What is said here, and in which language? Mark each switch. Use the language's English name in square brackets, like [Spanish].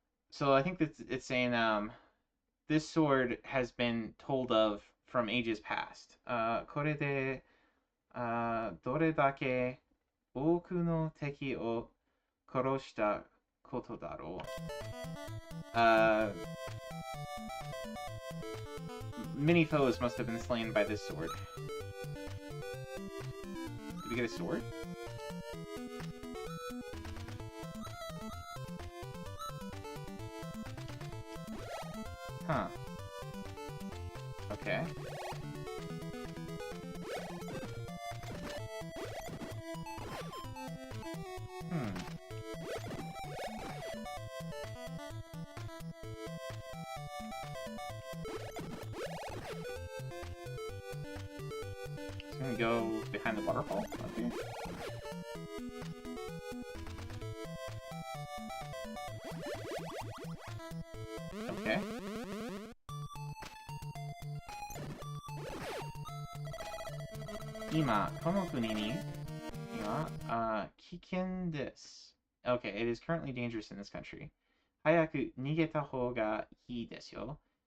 [English] So I think that it's saying this sword has been told of from ages past. [Japanese] これでどれだけ多くの敵を殺したことだろう. [English] Many foes must have been slain by this sword. Did we get a sword? Huh. Okay. It's gonna go behind the waterfall up here. Okay. [Japanese] Ima, この国には危険です. [English] Okay, it is currently dangerous in this country. [Japanese] 早く逃げた方がいいですよ.